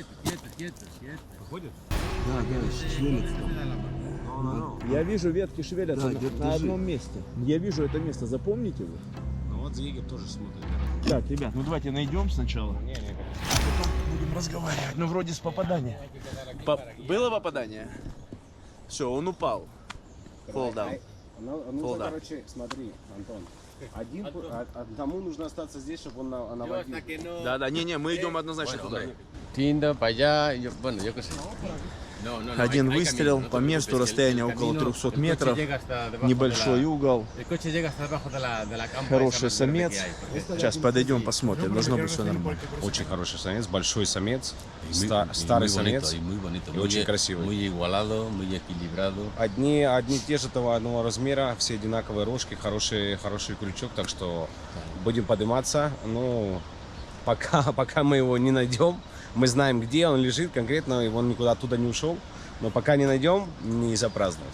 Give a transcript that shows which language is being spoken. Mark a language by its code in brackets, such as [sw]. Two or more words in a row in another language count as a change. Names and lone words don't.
[ru] Да, шевелится там. Я вижу ветки шевелятся на одном месте. Я вижу это место, запомните вы? Ну вот егерь тоже смотрит. Так, ребят, ну давайте найдем сначала. Потом будем разговаривать. Ну, вроде с попадания. Было попадание? Все, он упал. [en] Fall down. [ru] Ну, короче, смотри, Антон. Одному нужно остаться здесь, чтобы он наводил. Да, не, мы идем однозначно туда. [es] Tienda para allá, bueno, yo qué sé. [ru] Один выстрел по месту, расстояние около 300 метров, небольшой угол, хороший самец. Сейчас подойдем, посмотрим, должно быть все нормально. Очень хороший самец, большой самец, старый самец и очень красивый. [es] Muy igualado, muy equilibrado. [ru] Одни те же того одного размера, все одинаковые рожки, хороший крючок, так что будем подниматься. Ну, пока мы его не найдем, мы знаем, где он лежит конкретно, и он никуда оттуда не ушел. Но пока не найдем, не запраздновать.